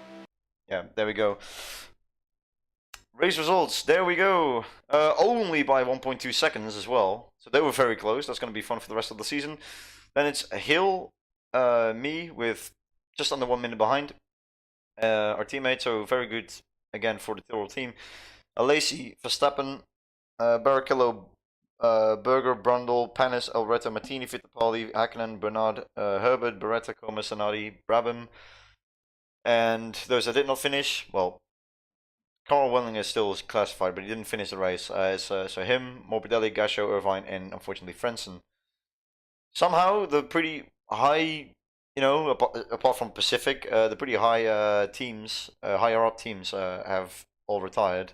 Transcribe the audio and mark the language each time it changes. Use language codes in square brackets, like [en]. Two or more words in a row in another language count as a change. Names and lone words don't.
[en] Yeah, there we go. Race results, there we go. Only by 1.2 seconds as well. So they were very close. That's going to be fun for the rest of the season. Then it's Hill, me with just under 1 minute behind. Our teammate, so very good again for the Tyrrell team. Alesi, Verstappen, Barrichello, Berger, Brundle, Panis, Alretta, Martini, Fittipaldi, Hakkinen, Bernard, Herbert, Beretta, Comas, Sanadi, Brabham. And those that did not finish, well, Carl Welling is still classified, but he didn't finish the race. So him, Morbidelli, Gasho, Irvine, and unfortunately Frentzen. Somehow the pretty high, you know, apart from Pacific, the pretty high teams, higher up teams have all retired.